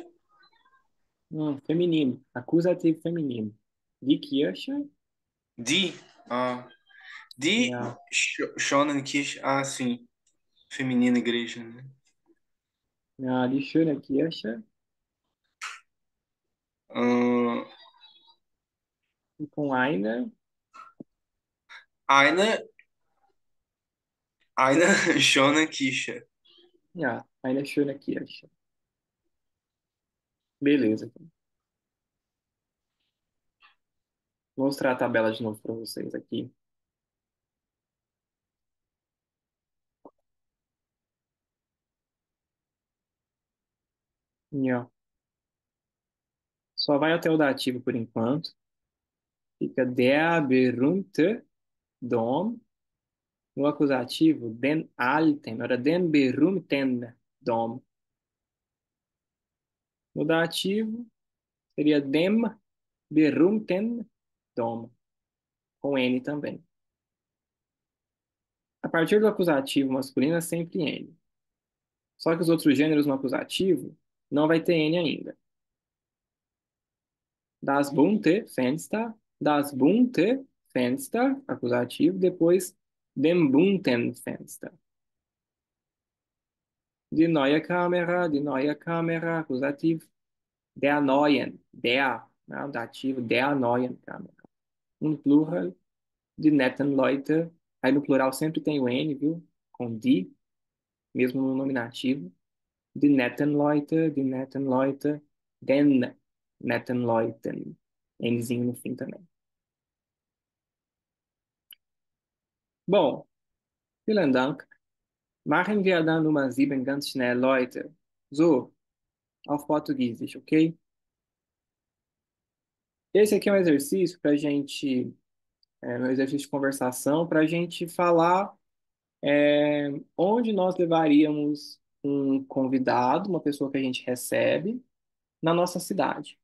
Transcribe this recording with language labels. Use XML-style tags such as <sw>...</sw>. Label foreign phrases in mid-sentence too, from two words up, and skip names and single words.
<pt>Feminino, acusativo feminino.</pt> <de>Die Kirche, Die. Ah, die ja, schonen Kische.</de> <pt>Ah, sim. Feminina igreja, né?</pt> <de>ja, die schöne Kirche, Ahn,</de> <pt>com eine,</pt> <de>eine, eine schonen Kische. ja, eine schöne Kirche.</de> <pt>Beleza. Então. Vou mostrar a tabela de novo para vocês aqui. E, ó, só vai até o dativo por enquanto.</pt> <de>Fica der berühmte Dom.</de> <pt>No acusativo,</pt> <de>den alten, oder den berühmten Dom.</de> <pt>No dativo, seria</pt> <de>dem berühmten Dom,</de> <pt>com N também. A partir do acusativo masculino é sempre N. Só que os outros gêneros no acusativo não vai ter N ainda.</pt> <de>Das bunte Fenster, das bunte Fenster,</de> <pt>acusativo, depois</pt> <de>dem bunten Fenster. Die neue Kamera, acusativo. Der neuen, der</de> <pt>né, o dativo,</pt> <de>der neuen Kamera.</de> <pt>No plural,</pt> <de>die netten Leute.</de> <pt>Aí no plural sempre tem o N, viu? Com die, mesmo no nominativo.</pt> <de>Die netten Leute, den netten Leuten.</de> <pt>Nzinho no fim também. Bom,</pt> <de>vielen Dank. Machen wir dann Nummer 7 ganz schnell, Leute. So, auf Portugiesisch, ok?</de> <pt>Esse aqui é um exercício para a gente, um exercício de conversação, para a gente falar onde nós levaríamos um convidado, uma pessoa que a gente recebe, na nossa cidade.</pt>